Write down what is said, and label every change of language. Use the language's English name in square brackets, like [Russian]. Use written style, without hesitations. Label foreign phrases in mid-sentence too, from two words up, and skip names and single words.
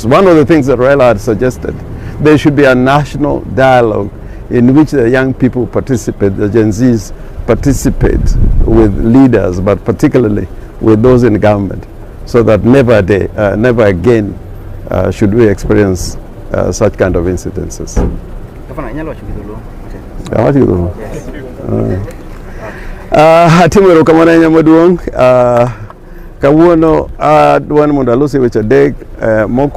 [English] One of the things that Raila had suggested, there should be a national dialogue in which the young people participate, the Gen Zs participate with leaders, but particularly with those in government, so that never again should we experience such kind of incidences. [Luo (Kenya and Tanzania)] Hatimero kamana nyamaduong kawuono adwan mondo alose weche adek moko